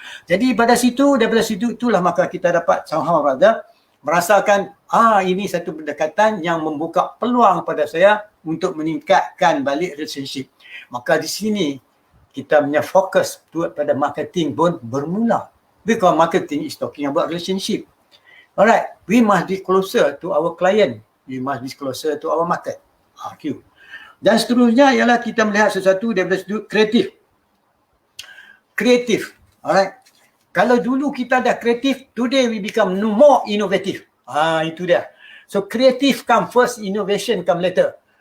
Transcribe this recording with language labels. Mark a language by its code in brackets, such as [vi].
[ms] Jadi daripada situ itulah maka kita dapat [en] somehow rather [ms] merasakan ini satu pendekatan yang membuka peluang pada saya untuk meningkatkan balik relationship. Maka di sini kita punya fokus pada marketing pun bermula. [en] Because marketing is talking about relationship. Alright, we must be closer to our client. We must be closer to our market. Q. [ms] Dan seterusnya ialah kita melihat sesuatu daripada sudut kreatif. Kreatif. Alright. Kalau dulu kita dah kreatif, [en] today we become more innovative. [ms] Itu dia. [en] So creative come first, innovation come later.